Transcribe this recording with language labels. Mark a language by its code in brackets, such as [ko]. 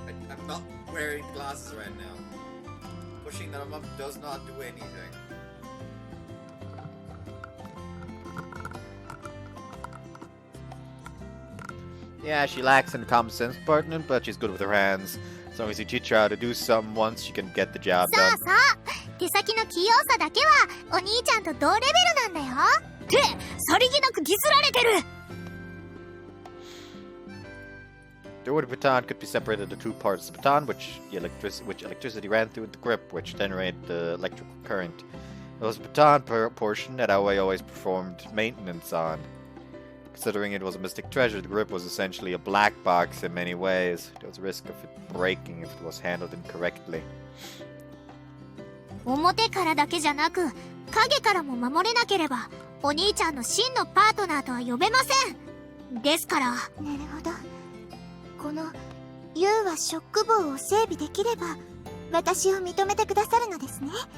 [en] I'm not wearing glasses right now. Pushing them up does not do anything. Yeah, she lacks in common sense department, but she's good with her hands. As long as you teach her how to do something once, she can get the job [ja] さあ [en] done. [ja] さあ、手先の器用さだけはお兄ちゃんと同レベルなんだよ。ってさりげなくディスられてる。 [en] The wood baton could be separated into two parts. The baton, which electricity ran through the grip, which generated the electrical current. There was a baton portion that Aoi always performed maintenance on. The Considering it was a mystic treasure, the grip was essentially a black box in many ways. There was a risk of it breaking if it was handled incorrectly. [ja] 表からだけじゃなく影からも守れなければお兄ちゃんの真のパートナーとは呼べません。ですから。なるほど。この U はショック棒を整備できれば私を認めてくださるのですね。